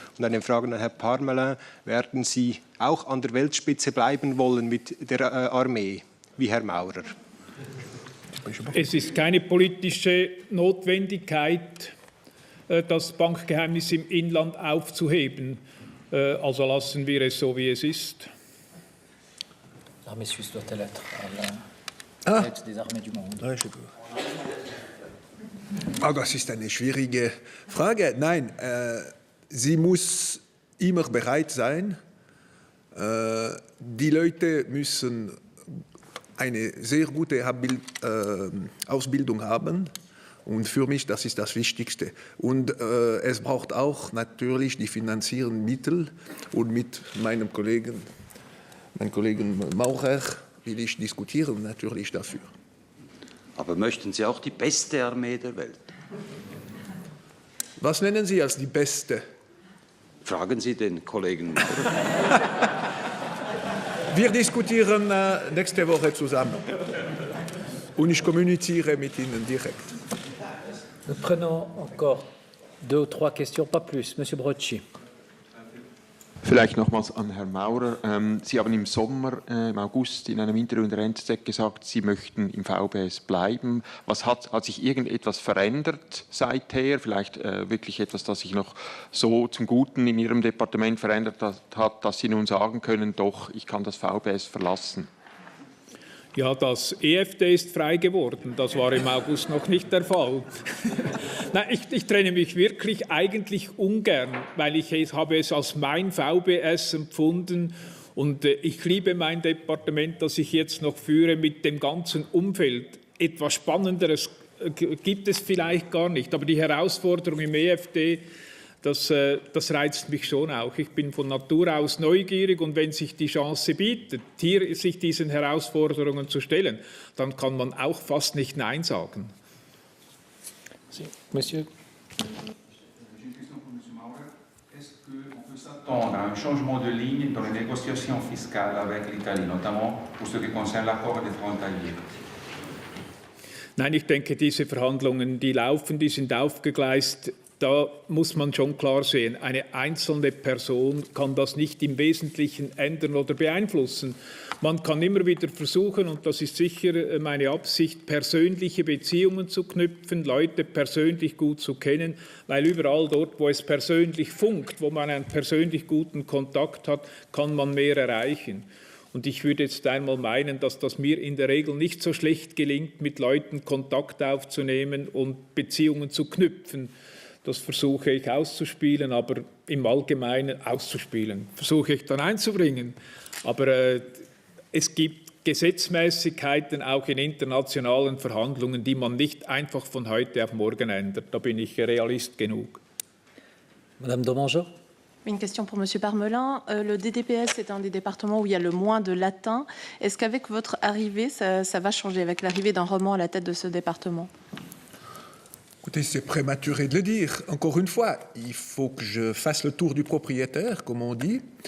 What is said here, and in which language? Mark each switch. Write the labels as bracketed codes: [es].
[de] Und eine Frage an Herrn Parmelin. Werden Sie auch an der Weltspitze bleiben wollen mit der Armee, wie Herr Maurer? Es ist keine politische Notwendigkeit, das Bankgeheimnis im Inland aufzuheben. Also lassen wir es so, wie es ist. [fr] L'armée suisse doit-elle être à la tête des armées du monde? [de] Das ist eine schwierige Frage. Nein, sie muss immer bereit sein. Die Leute müssen eine sehr gute Ausbildung haben. Und für mich, das ist das Wichtigste. Und es braucht auch natürlich die finanziellen Mittel. Und mit meinem Kollegen Maurer will ich diskutieren natürlich dafür. Aber möchten Sie auch die beste Armee der Welt? Was nennen Sie als die beste? Fragen Sie den Kollegen Maurer. Wir diskutieren nächste Woche zusammen. Und ich kommuniziere mit Ihnen direkt. [fr] Nous prenons encore 2 ou 3 questions, pas plus. Monsieur Brocci. [de] Vielleicht nochmals an Herrn Maurer. Sie haben im Sommer, im August, in einem Interview in der NZZ gesagt, Sie möchten im VBS bleiben. Hat sich irgendetwas verändert seither? Vielleicht wirklich etwas, das sich noch so zum Guten in Ihrem Departement verändert hat, dass Sie nun sagen können, doch, ich kann das VBS verlassen? Ja, das EFD ist frei geworden. Das war im August noch nicht der Fall. Nein, ich trenne mich wirklich eigentlich ungern, weil ich habe es als mein VBS empfunden. Und ich liebe mein Departement, das ich jetzt noch führe, mit dem ganzen Umfeld. Etwas Spannenderes gibt es vielleicht gar nicht. Aber die Herausforderung im EFD, das reizt mich schon auch. Ich bin von Natur aus neugierig und wenn sich die Chance bietet, hier sich diesen Herausforderungen zu stellen, dann kann man auch fast nicht Nein sagen. [fr] Monsieur. Est-ce qu'on peut s'attendre à un changement de ligne dans les négociations fiscales avec l'Italie, notamment pour ce qui concerne l'accord des frontaliers? [de] Nein, ich denke, diese Verhandlungen, die laufen, die sind aufgegleist. Da muss man schon klar sehen, eine einzelne Person kann das nicht im Wesentlichen ändern oder beeinflussen. Man kann immer wieder versuchen, und das ist sicher meine Absicht, persönliche Beziehungen zu knüpfen, Leute persönlich gut zu kennen, weil überall dort, wo es persönlich funkt, wo man einen persönlich guten Kontakt hat, kann man mehr erreichen. Und ich würde jetzt einmal meinen, dass das mir in der Regel nicht so schlecht gelingt, mit Leuten Kontakt aufzunehmen und Beziehungen zu knüpfen. Das versuche ich auszuspielen, aber im Allgemeinen auszuspielen, versuche ich dann einzubringen. Aber es gibt Gesetzmäßigkeiten auch in internationalen Verhandlungen, die man nicht einfach von heute auf morgen ändert. Da bin ich Realist genug. [fr] Madame Domangeau. Une question pour M. Parmelin. Le DDPS est un des départements où il y a le moins de latins. Est-ce qu'avec votre arrivée, ça va changer, avec l'arrivée d'un roman à la tête de ce département? Écoutez, c'est prématuré de le dire. Encore une fois, il faut que je fasse le tour du propriétaire, comme on dit.